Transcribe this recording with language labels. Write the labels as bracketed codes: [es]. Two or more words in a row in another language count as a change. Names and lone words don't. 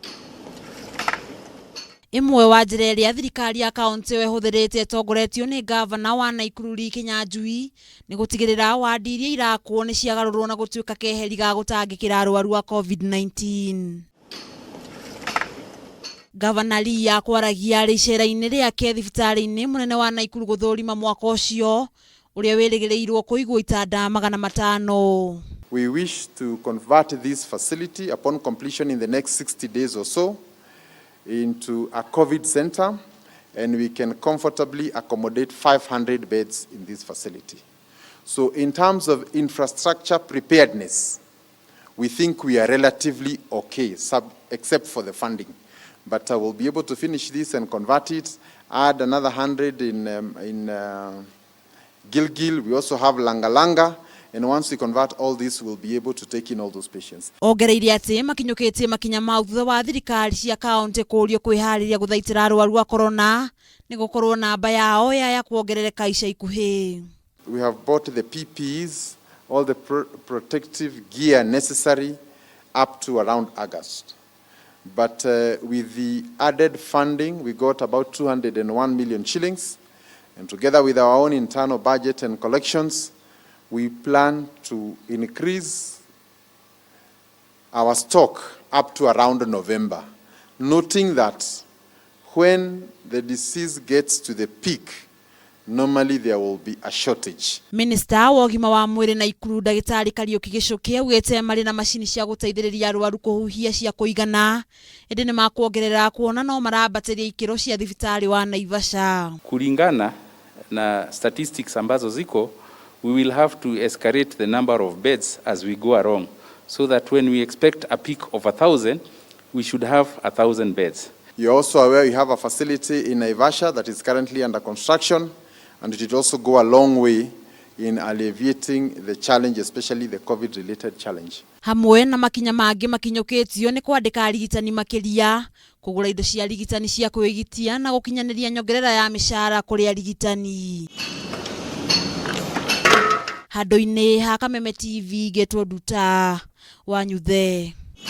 [ki] Imwe wa njira iria thirikari ya kaunti ihũthĩrĩte itongoretio ni ngavana wa Naikuru Lee Kinyajui ni gutigirira wandi iria irakwo ni ciagarurwo na gutuika keheri ga gutangikira arwaru a COVID-19. Gavana Lee akwaragia ricera-ini riake thibitari-ini munene wa Naikuru guthurima mwaka ucio uria wirigirirwo kuigwo itanda 500. [en] We wish to convert this facility upon completion in the next 60 days or so into a COVID center, and we can comfortably accommodate 500 beds in this facility. So in terms of infrastructure preparedness, we think we are relatively okay, except for the funding. But I will be able to finish this and convert it, add another 100 in Gilgil. We also have Langa. And once we convert all this, we'll be able to take in all those patients. [ki] Ongereire ati makinyukitie makinya mau thutha wa thirikari cia kaunti kurio kwihariria guthaitira arwaru a corona ni gukorwo namba yao ya kuongerereka ica ikuhi. [en] We have bought the PPEs, all the protective gear necessary up to around August. But with the added funding, we got about 201 million shillings. And together with our own internal budget and collections, we plan to increase our stock up to around November, noting that when the disease gets to the peak, normally there will be a shortage. [ki] Minister wa ugima wa mwiri Naikuru Ndagitari Kariuki Gicuki augite mari na macini cia guteithiriria arwaru kuhuhia cia kuigana indi ni makuongerera kuona no marambatiria ikiro cia thibitari wa Naivasha. [sw] Kulingana na statistics ambazo ziko, [en] we will have to escalate the number of beds as we go along, so that when we expect a peak of 1,000, we should have 1,000 beds. You're also aware we have a facility in Naivasha that is currently under construction, and it will also go a long way in alleviating the challenge, especially the COVID-related challenge. [ki] Hamwe na makinya mangi makinyukitio ni kwandika arigitani makiria, kugura indo cia arigitani cia kwigitia na gukinyaniria nyongerera ya mishahara kuri arigitani. Handu-ini ha Kameme TV getwo Nduta wa Nyuthe.